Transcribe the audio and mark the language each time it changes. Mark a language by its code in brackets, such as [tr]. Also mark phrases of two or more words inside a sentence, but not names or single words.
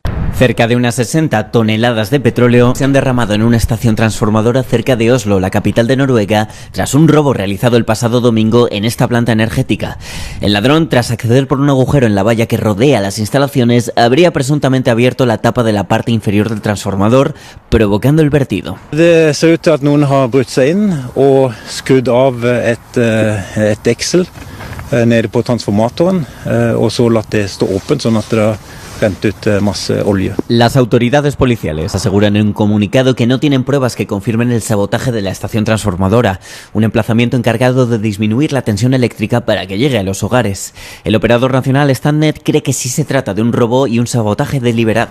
[es] Cerca de unas 60 toneladas de petróleo se han derramado en una estación transformadora cerca de Oslo, la capital de Noruega, tras un robo realizado el pasado domingo en esta planta energética. El ladrón, tras acceder por un agujero en la valla que rodea las instalaciones, habría presuntamente abierto la tapa de la parte inferior del transformador, provocando el vertido. [no] Det ser ut til at noen har brutt seg inn og skrudd av et deksel nede på transformatoren, og så latt det stå åpent sånn at det [es] Las autoridades policiales aseguran en un comunicado que no tienen pruebas que confirmen el sabotaje de la estación transformadora, un emplazamiento encargado de disminuir la tensión eléctrica para que llegue a los hogares. El operador nacional Statnett cree que sí se trata de un robo y un sabotaje deliberado.